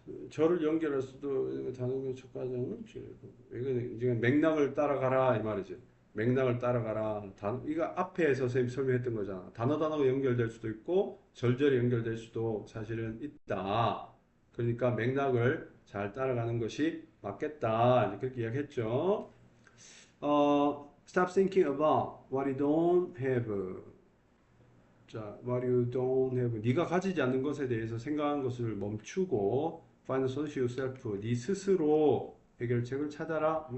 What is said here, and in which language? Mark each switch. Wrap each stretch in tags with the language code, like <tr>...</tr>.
<ko>저를 연결할 수도 단어의 첫 과정은 이건 지금 맥락을 따라가라 이 말이지. 맥락을 따라가라. 이거 앞에서 선생님 설명했던 거잖아. 단어가 연결될 수도 있고 절절히 연결될 수도 사실은 있다. 그러니까 맥락을 잘 따라가는 것이 맞겠다. 이제 그렇게 이야기했죠.</ko> <en>Stop thinking about what you don't have. 자, what you don't have.</en> <ko>네가 가지지 않는 것에 대해서 생각하는 것을 멈추고</ko> <en>find a solution yourself.</en> <ko>네 스스로 해결책을 찾아라.</ko>